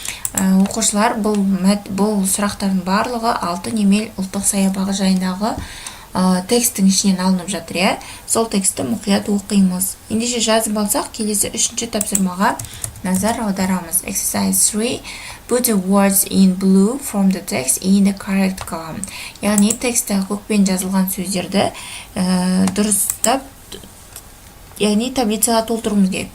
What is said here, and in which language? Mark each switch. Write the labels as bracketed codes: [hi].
[kk] Оқушылар, бұл сұрақтардың барлығы Altyn-Emel ұлттық саябағы жайындағы текстің ішінен алынып жатыр, сол тексті мұқият оқимыз. Ендеше жазып алсақ, келесі үшінші тапсырмаға назар аударамыз. [en] Exercise 3. Put the words in blue from the text in the correct column. [kk] Яғни тексті көкпен жазылған сөздерді дұрыстап, яғни таблицаға толтыруымыз керек.